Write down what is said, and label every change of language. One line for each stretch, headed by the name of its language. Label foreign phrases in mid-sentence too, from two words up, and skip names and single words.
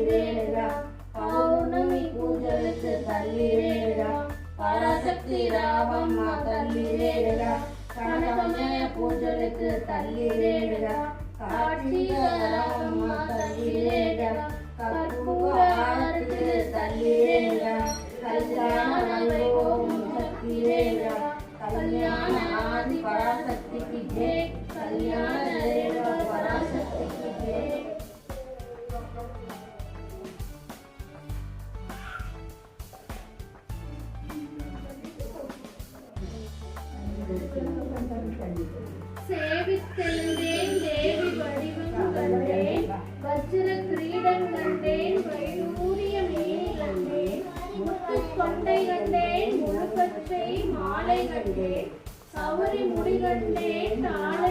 Telugu: రేణుగా పౌర్ణమి పూజలకు తల్లి రేణుగా పరాశక్తి రావమ్మ తల్లి రేణుగా కనకమయ పూజలకు తల్లి రేణుగా కార్తీక రావమ్మ తల్లి రేణుగా కర్పూర హారతికి తల్లి రేణుగా కళ్యాణ వైభవం శక్తి రేణుగా కళ్యాణ ఆది పరాశక్తికి జై కళ్యాణ రేణుగా పరాశక్తికి జై.
Tamil: சேவித்தெழுந்தேன் தேவி வடிவம் கண்டேன் வஜ்ர கிரீடம் கண்டேன் வைடூரிய மேனி கண்டேன் முத்து கொண்டை கண்டேன் முழுப்பச்சை மாலை கண்டேன் சௌரி முடி கண்டேன் தாழை